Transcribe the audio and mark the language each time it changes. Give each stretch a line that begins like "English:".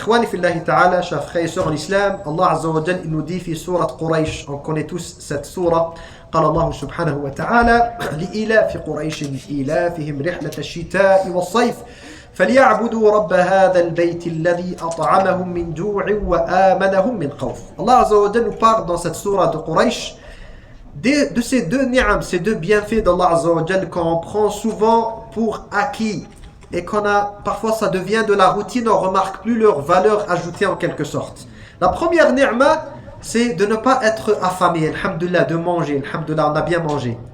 French: Ikhwani fillahi ta'ala, chers frères et sœurs en islam, Allah Azza wa Jal, il nous dit fi surat Quraysh, on connaît tous cette surah.
Arabic: قال الله سبحانه وتعالى لإلاف قريش إلافهم رحلة الشتاء والصيف فليعبدوا رب هذا البيت الذي أطعمهم من جوع وآمنهم من خوف.
French: Allah Azza wa Jal nous parle dans cette surah de Quraysh de ces deux ni'am, ces deux bienfaits d'Allah Azza wa Jal qu'on prend souvent pour acquis et parfois ça devient de la routine, on ne remarque plus leur valeur ajoutée en quelque sorte. La première ni'ma, c'est de ne pas être affamé, alhamdulillah, de manger, alhamdulillah, on a bien mangé.